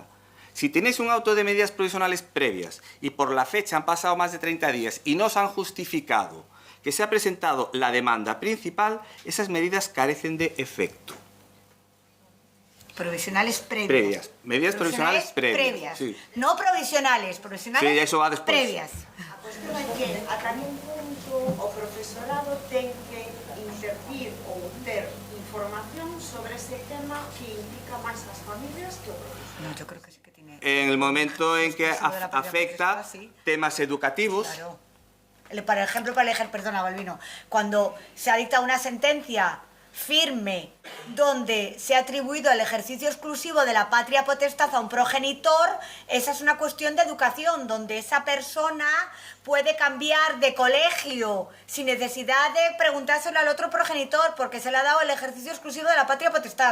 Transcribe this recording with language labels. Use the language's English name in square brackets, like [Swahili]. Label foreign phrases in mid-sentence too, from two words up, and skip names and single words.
[Spanish] Si tenéis un auto de medidas provisionales previas y por la fecha han pasado más de 30 días y no os han justificado que se ha presentado la demanda principal, esas medidas carecen de efecto. Provisionales previas. Previas. Medidas provisionales previas. Sí. No provisionales, provisionales Sí, eso va después. previas. [Galician] A cuestión é que ata nun punto o profesorado ten que intervir ou ter información sobre ese tema que implica máis as familias que o profesor. [Spanish] No, yo creo que sí que tiene. En el momento en que Eso de la patria afecta potestad, sí. temas educativos, Claro. Por ejemplo, perdona, Balbino, cuando se ha dictado una sentencia firme donde se ha atribuido el ejercicio exclusivo de la patria potestad a un progenitor, esa es una cuestión de educación, donde esa persona puede cambiar de colegio sin necesidad de preguntárselo al otro progenitor, porque se le ha dado el ejercicio exclusivo de la patria potestad.